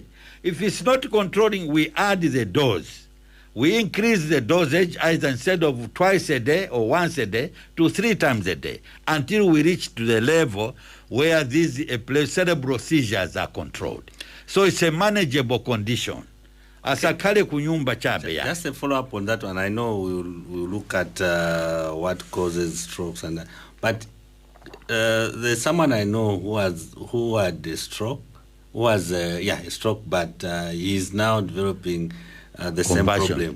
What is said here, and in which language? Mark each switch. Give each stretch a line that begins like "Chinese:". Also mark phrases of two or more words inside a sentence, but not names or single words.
English: If it's not controlling, we add the dose. We increase the dosage either instead of twice a day or once a day to 3 times a day until we reach to the level where these cerebral seizures are controlled. So it's a manageable condition.
Nyanja: Asakale kunyumba chabe ya.
English: Just a follow-up on that one. I know we'll look at what causes strokes and that. But there's someone I know who had a stroke, a stroke, but he's now developing the same problem.